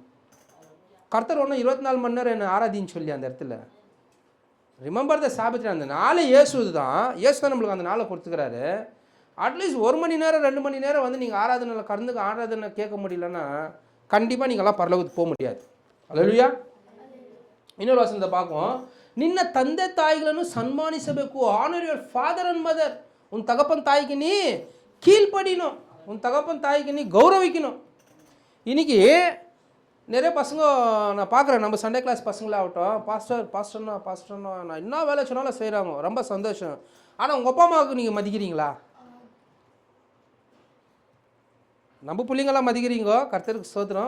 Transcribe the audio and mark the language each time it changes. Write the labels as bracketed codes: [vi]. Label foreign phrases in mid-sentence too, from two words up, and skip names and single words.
[ta] கர்த்தர் ஒன்றும் 24 மணி நேரம் என்ன ஆராதின்னு சொல்லி அந்த இடத்துல [en] Remember the Sabbath day. [ta] அந்த நாளை இயேசு தான், இயேசு தான் நம்மளுக்கு அந்த நாளை கொடுத்துக்கிறாரு. அட்லீஸ்ட் 1 மணி நேரம் 2 மணி நேரம் நீங்கள் ஆராதனையில் கலந்துக்க ஆராதனை கேட்க முடியலன்னா கண்டிப்பாக நீங்கள்லாம் பரலோகத்துக்கு போக முடியாது. அல்லேலூயா. இன்னொரு வசனத்தை பார்ப்போம். [kn] ನಿನ್ನ ತಂದೆ ತಾಯಿಗಳನ್ನು ಸನ್ಮಾನಿಸಬೇಕು. [en] Honour your father and mother. [ta] உன் தகப்பன் தாய்க்கு நீ கீழ்ப்படிணும், உன் தகப்பன் தாய்க்கு நீ கௌரவிக்கணும். இன்றைக்கி நிறைய பசங்க நான் பார்க்குறேன், நம்ம [en] Sunday class [ta] பசங்களாகட்டும், பாஸ்டர்னா நான் என்ன வேலை சொன்னாலும் செய்கிறாங்க, ரொம்ப சந்தோஷம். ஆனால் உங்கள் அப்பா அம்மாவுக்கு நீங்கள் மதிக்கிறீங்களா? நம்ம பிள்ளைங்களாம் மதிக்கிறீங்க, கர்த்தருக்கு ஸ்தோத்திரம்.